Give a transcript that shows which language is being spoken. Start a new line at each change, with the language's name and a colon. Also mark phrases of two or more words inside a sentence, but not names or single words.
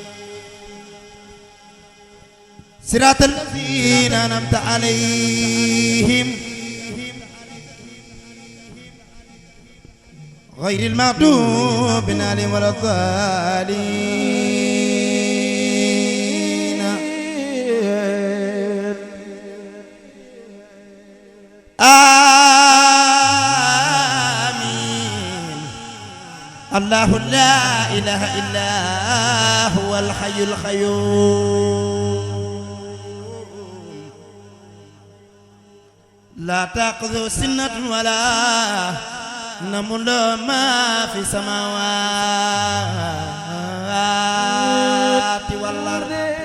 Arabic: صراط الذين أنعمت عليهم غير المغضوب عليهم ولا الضالين. amiin. الله لا إله إلا هو الحي القيوم. لا تأخذه سنة ولا نوم له ما في السماوات والأرض.